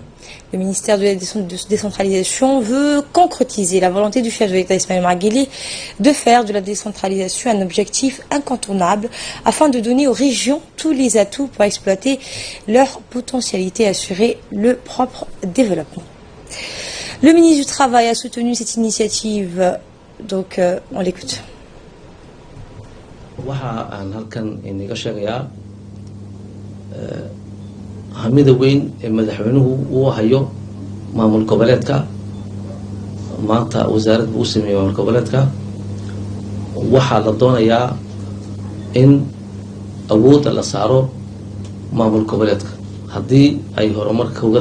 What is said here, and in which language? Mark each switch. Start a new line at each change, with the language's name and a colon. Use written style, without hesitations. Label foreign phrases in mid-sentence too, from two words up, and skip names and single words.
French: Le ministère de la décentralisation veut concrétiser la volonté du chef de l'État Ismaël Omar Guelleh de faire de la décentralisation un objectif incontournable afin de donner aux régions tous les atouts pour exploiter leur potentialité et assurer le propre développement. Le ministre du Travail a soutenu cette initiative, donc on l'écoute.
Somali: hamida weyn ee madaxweynuhu uu hayo maamul goboleedka maanta wasaaradda uu sameeyay maamul goboleedka waxaa la doonayaa in awoodda la saaro maamul goboleedka haddii ay horumarka uga